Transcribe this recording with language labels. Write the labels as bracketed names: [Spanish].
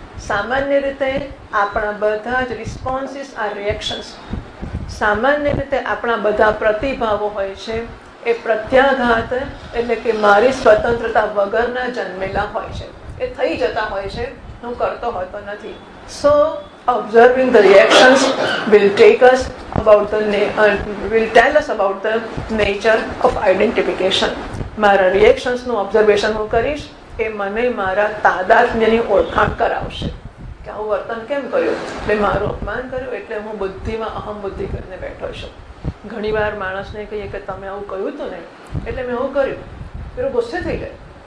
[Gujarati] સામાન્ય રીતે આપણા બધા જ રિસ્પોન્સીસ આ રિએક્શન્સ, સામાન્ય રીતે આપણા બધા પ્રતિભાવો હોય છે એ પ્રત્યાઘાત, એટલે કે મારી સ્વતંત્રતા વગરના જન્મેલા હોય છે, એ થઈ જતા હોય છે, હું કરતો હોતો નથી. [English] So observing the reactions will take us about will tell us about the nature of identification. [Gujarati] મારા રિએક્શન્સનું ઓબ્ઝર્વેશન હું કરીશ, એ મને મારા તાદાત્મ્યની ઓળખાણ કરાવશે કે આવું વર્તન કેમ કર્યું, મેં મારું અપમાન કર્યું એટલે હું બુદ્ધિમાં અહમ બુદ્ધિ કરીને બેઠો છું. ઘણી વાર માણસને કહીએ કે તમે આવું કહ્યું હતું ને એટલે મેં આવું કર્યું, પેલો ગુસ્સે થઈ જાય.